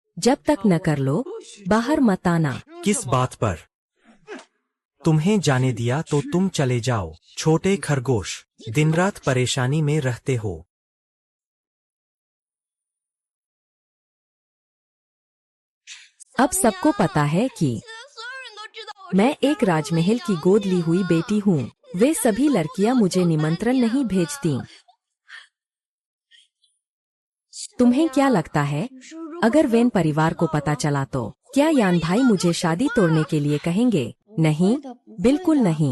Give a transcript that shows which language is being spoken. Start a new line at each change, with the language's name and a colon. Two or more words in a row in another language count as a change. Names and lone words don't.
Hindi: जब तक न कर लो, बाहर मत आना। किस बात पर? तुम्हें जाने दिया तो तुम चले जाओ। छोटे खरगोश, दिन रात परेशानी में रहते हो। अब सबको पता है कि
Chinese: 所有人都知道我是
Hindi: मैं एक राजमहल की गोद ली हुई बेटी हूँ। वे सभी लड़कियाँ मुझे निमंत्रण नहीं भेजती। तुम्हें क्या लगता है, अगर वेन परिवार को पता चला तो क्या यान भाई मुझे शादी तोड़ने के लिए कहेंगे? नहीं, बिल्कुल नहीं।